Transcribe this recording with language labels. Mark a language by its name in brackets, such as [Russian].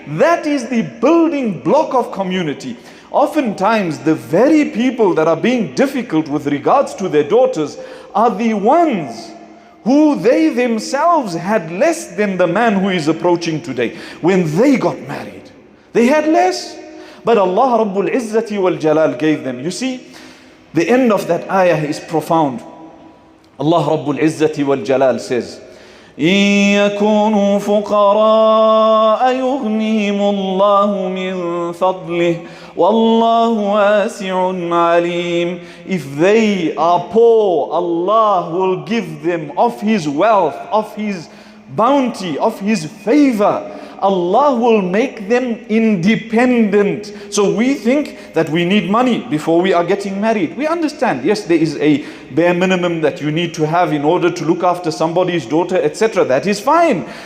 [English] That is the building block of community. Oftentimes, the very people that are being difficult with regards to their daughters are the ones who they themselves had less than the man who is approaching today. When they got married, they had less. But Allah Rabbul Izzati wal Jalal gave them. You see, the end of that ayah is profound. [Arabic] Allah Rabbul Izzati wal Jalal says, إِن يَكُونُوا فُقَرَاءَ يُغْنِهِمُ اللَّهُ مِن فَضْلِهِ وَاللَّهُ وَاسِعٌ عَلِيمٌ. [English] If they are poor, Allah will give them of His wealth, of His bounty, of His favor. Allah will make them independent. So we think that we need money before we are getting married. We understand, yes, there is a bare minimum that you need to have in order to look after somebody's daughter, etc. That is fine.